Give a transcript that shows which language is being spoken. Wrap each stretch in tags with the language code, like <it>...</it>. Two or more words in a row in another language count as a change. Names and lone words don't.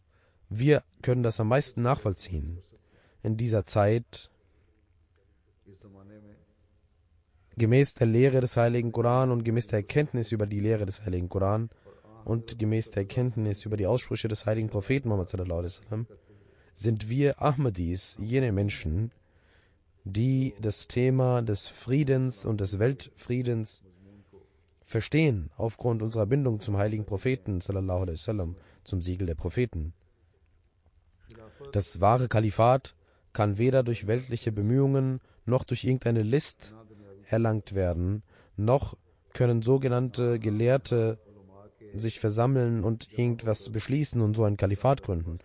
<de>Wir können das am meisten nachvollziehen. In dieser Zeit, gemäß der Lehre des Heiligen Koran und gemäß der Erkenntnis über die Lehre des Heiligen Koran und gemäß der Erkenntnis über die Aussprüche des heiligen Propheten Muhammad</de> <ar>صلى الله عليه وسلم,</ar> <de>sind wir Ahmadis jene Menschen, die das Thema des Friedens und des Weltfriedens verstehen, aufgrund unserer Bindung zum heiligen Propheten</de> <ar>صلى الله عليه وسلم,</ar> <de>zum Siegel der Propheten. Das wahre Kalifat kann weder durch weltliche Bemühungen noch durch irgendeine List erlangt werden, noch können sogenannte Gelehrte sich versammeln und irgendwas beschließen und so ein Kalifat gründen.</de>